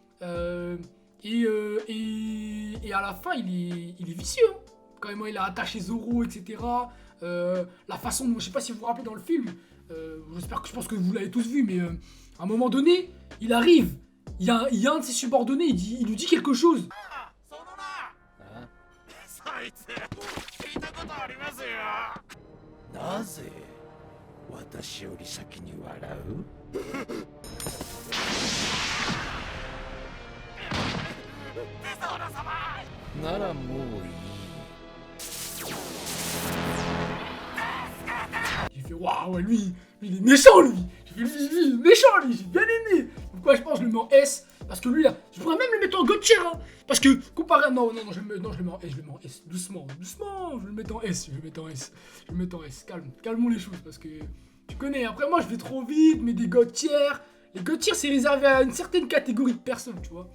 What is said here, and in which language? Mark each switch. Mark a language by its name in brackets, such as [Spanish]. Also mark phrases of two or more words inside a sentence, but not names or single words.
[French] Et à la fin, il est vicieux. Hein. Quand même, il a attaché Zoro, etc. La façon dont, je sais pas si vous vous rappelez dans le film, je pense que vous l'avez tous vu, mais à un moment donné, il arrive, il y a un de ses subordonnés, il lui dit quelque chose. [Japanese] そいつ聞いたことありますよ。なぜ私より先に笑う？テソーラ様。ならもういい。 [French] J'ai fait waouh, lui, il est méchant, lui. J'ai fait, lui, il est méchant, lui, j'ai bien aimé. Pourquoi je pense que je le mets en S? Parce que lui, là, je pourrais même le mettre en [English] God tier, [French] hein. Parce que, comparé à... Non, je le mets en S, doucement, je vais le mettre en S, je vais le mettre en S, calmons les choses, parce que, tu connais, après moi, je vais trop vite, mais des [English] God tier, [French] les [English] God tier, [French] c'est réservé à une certaine catégorie de personnes, tu vois.